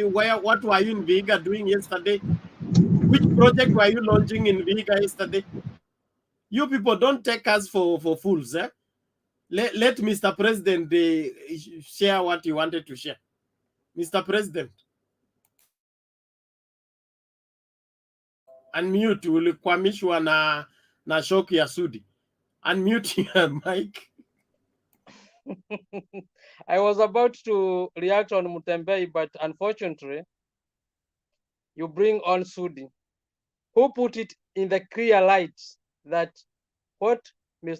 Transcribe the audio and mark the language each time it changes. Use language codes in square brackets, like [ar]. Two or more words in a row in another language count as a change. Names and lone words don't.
[en] What were you in Vihiga doing yesterday? Which project were you launching in Vihiga yesterday? You people don't take us for fools. Eh? Let Mr. President share what he wanted to share. Mr. President. Unmute, [sw] ulikwamishwa na shock ya Sudi. [en] Unmute your mic. I was about to react on Mutembei, but unfortunately, you bring on Sudi, who put it in the clear light that what Mr.